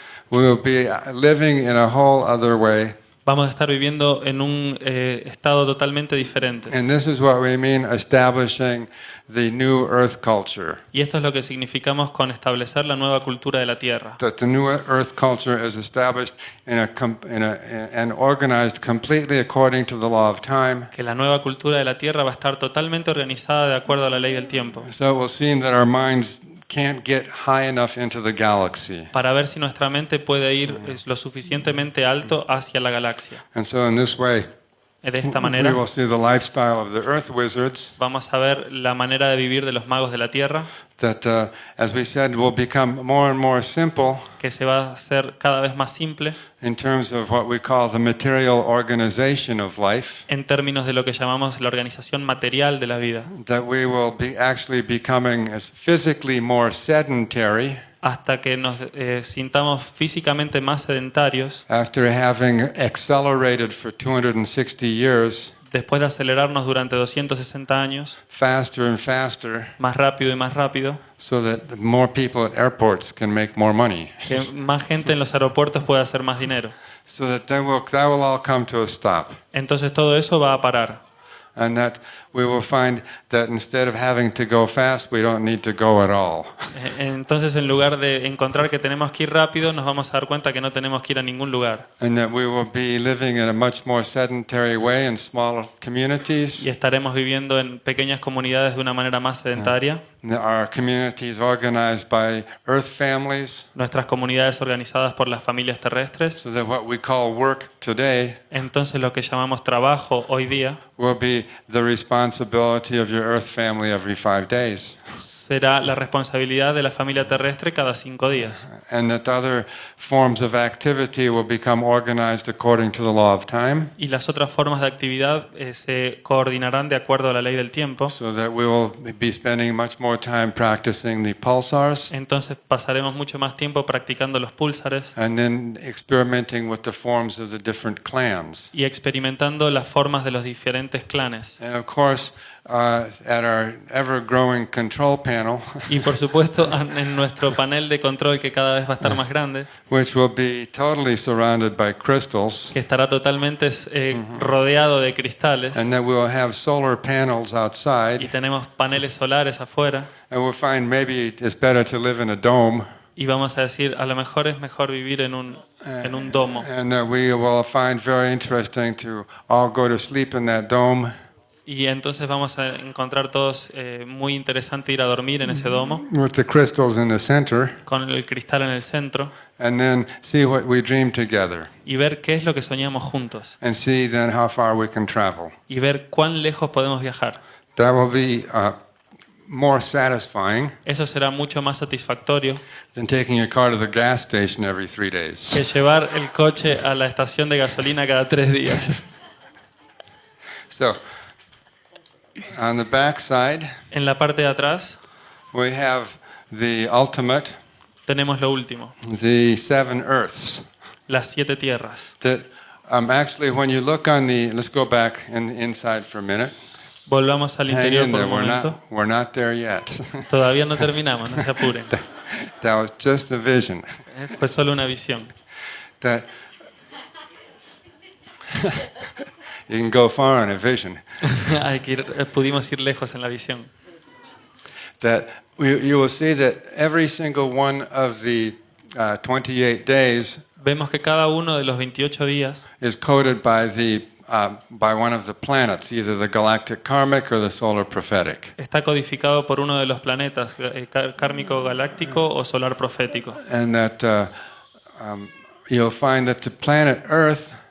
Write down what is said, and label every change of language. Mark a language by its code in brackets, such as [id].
[en] We will be living in a whole other way. [es] Vamos a estar viviendo en un estado totalmente diferente. [en] And this is what we mean establishing the new earth culture. [es] Y esto es lo que significamos con establecer la nueva cultura de la Tierra. [en] That the new earth culture is established and organized completely according to the law of time. [es] Que la nueva cultura de la Tierra va a estar totalmente organizada de acuerdo a la ley del tiempo. [en] So it will seem that our minds can't get high enough into the galaxy. [es] Para ver si nuestra mente puede ir lo suficientemente alto hacia la galaxia. [en] And so in this way, [es] De esta manera [en] will see the lifestyle of the earth wizards [es] vamos a ver la manera de vivir de los magos de la Tierra, [en] that, as we said, will become more and more simple [es] que se va a hacer cada vez más simple [en] in terms of what we call the material organization of life, [es] en términos de lo que llamamos la organización material de la vida, [en] that we will be actually becoming as physically more sedentary [es] hasta que nos sintamos físicamente más sedentarios, [en] after having accelerated for 260 years, [es] después de acelerarnos durante 260 años, [en] faster and faster, [es] más rápido y más rápido, [en] so that more people at airports can make more money. [es] que más gente en los aeropuertos pueda hacer más dinero. [en] So that will all come to a stop. [es] Entonces todo eso va a parar. [en] And that we will find that instead of having to go fast, we don't need to go at all. [es] Entonces, en lugar de encontrar que tenemos que ir rápido, nos vamos a dar cuenta que no tenemos que ir a ningún lugar. [en] And that we will be living in a much more sedentary way in small communities. [es] Y estaremos viviendo en pequeñas comunidades de una manera más sedentaria. [en] Our communities organized by earth families, [es] Nuestras comunidades organizadas por las familias terrestres. [en] so that what we call work today [es] Entonces, lo que llamamos trabajo hoy día [en] will be the responsibility of your earth family every 5 days. [es] será la responsabilidad de la familia terrestre cada 5 días. [en] And that other forms of activity will become organized according to the law of time, [es] Y las otras formas de actividad se coordinarán de acuerdo a la ley del tiempo. [en] so that we will be spending much more time practicing the pulsars [es] Entonces pasaremos mucho más tiempo practicando los púlsares [en] and then experimenting with the forms of the different clans. [es] y experimentando las formas de los diferentes clanes. [en] And of course, at our ever-growing control panel, [es] Y por supuesto en nuestro panel de control, que cada vez va a estar más grande, [en] which will be totally surrounded by crystals, [es] que estará totalmente rodeado de cristales, [en] and that we will have solar panels [es] y [en] outside, [es] tenemos paneles solares afuera, [en] and we'll find maybe it's better to live in a dome, [es] y vamos a decir, a lo mejor es mejor vivir en un domo. [en] and that we will find very interesting to all go to sleep in that dome, [es] Y entonces vamos a encontrar todos muy interesante ir a dormir en ese domo, [en] with the crystals in the center, [es] con el cristal en el centro, [en] and then see what we dream together, [es] y ver qué es lo que soñamos juntos, [en] and see then how far we can travel. [es] y ver cuán lejos podemos viajar. [en] That will be more satisfying [es] Eso será mucho más satisfactorio [en] than taking your car to the gas station every 3 days. [es] que llevar el coche a la estación de gasolina cada 3 días. [en] So, on the back side, [es] En la parte de atrás [en] we have the ultimate, [es] tenemos lo último, [en] the 7 earths. [es] las 7 tierras. [en] That actually, when you look on the, let's go back inside for a minute. [es] Volvamos al [en] Hang [es] interior [en] in [es] por [en] there. [es] un momento. [en] We're not there yet. [es] Todavía no terminamos, no se apuren. [en] That was just a vision. [es] Fue solo una visión. [en] That you can go far in a vision. [es] Pudimos ir lejos en la visión. [en] That you will see that every single one of the 28 days [es] Vemos que cada uno de los 28 días [en] is coded by one of the planets, either the galactic karmic or the solar prophetic. [es] está codificado por uno de los planetas, kármico galáctico o solar profético. [en] And that you'll find that the planet Earth